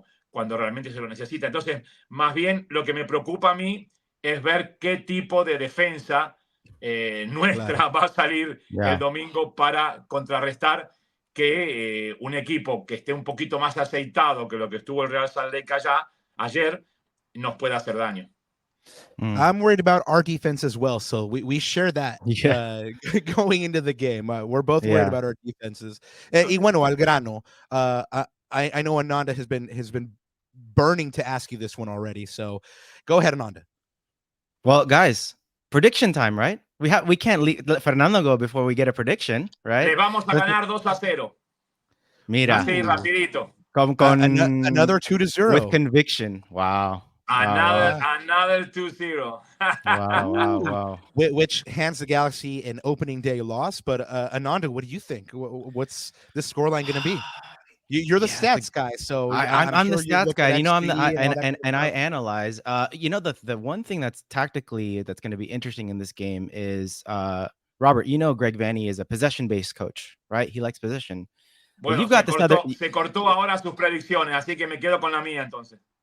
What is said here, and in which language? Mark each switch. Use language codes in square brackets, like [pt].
[es] Cuando realmente se lo necesita. Entonces, más bien, lo que me preocupa a mí es ver qué tipo de defensa nuestra va a salir el domingo para contrarrestar que un equipo que esté un poquito más aceitado que lo que estuvo el Real Salt Lake ayer nos pueda hacer daño. [en] I'm worried about our defense as well, so we share that going into the game. We're both worried about our defenses. [es] Y bueno, al grano, [en] I know Ananda has been burning to ask you this one already, so go ahead, Ananda. Well, guys, prediction time, right? We can't let Fernando go before we get a prediction, right? [es] Le vamos a ganar 2-0. Mira. Así, rapidito. Con [en] another 2-0. With conviction. Wow. Another 2-0. Wow. Which hands the Galaxy an opening day loss. But Ananda, what do you think? What's this scoreline going to be? You're the stats guy, so I'm the stats guy. You know, I'm the I I analyze. You know, the one thing that's tactically that's going to be interesting in this game is Robert. You know, Greg Vanney is a possession-based coach, right? He likes possession. [es] Bueno, [en] you've got [es] se cortó ahora sus predicciones, así que me quedo con la mía entonces.